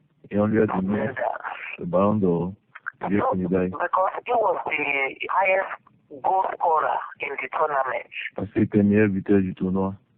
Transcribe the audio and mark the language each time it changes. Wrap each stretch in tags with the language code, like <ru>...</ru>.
<fr>et on lui a donné le ballon d'or et d'autres médailles.</fr> <en>Because he was the highest goal scorer in the tournament.</en> <fr>Parce qu'il était le meilleur buteur du tournoi.</fr>